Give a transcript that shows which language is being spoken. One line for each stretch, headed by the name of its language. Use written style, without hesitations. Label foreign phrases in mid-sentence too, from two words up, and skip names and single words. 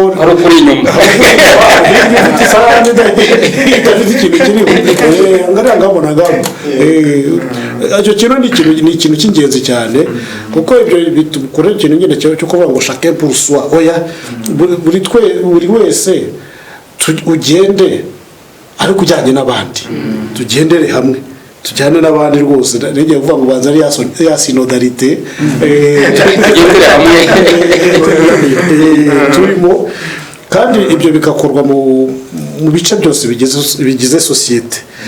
Kinyarwanda: ari ukuri inyuma ifite isahani idafite ikintu kiriho
Swahili: angalia ngambo na ngambo
Kinyarwanda: icyo kintu ni ikintu cy'ingenzi cyane kuko ibyo bitukora ikintu nyine cyo kuvuga ngo
French: chacun pour soi
Kinyarwanda: oya buri wese ugende ariko ujyanye n'abandi tugendere hamwe tujyane n'abandi rwose ngiye kuvuga ngo banza ari ya synodalité turimo kandi ibyo bigakorwa mu bice byose bigize sosiyete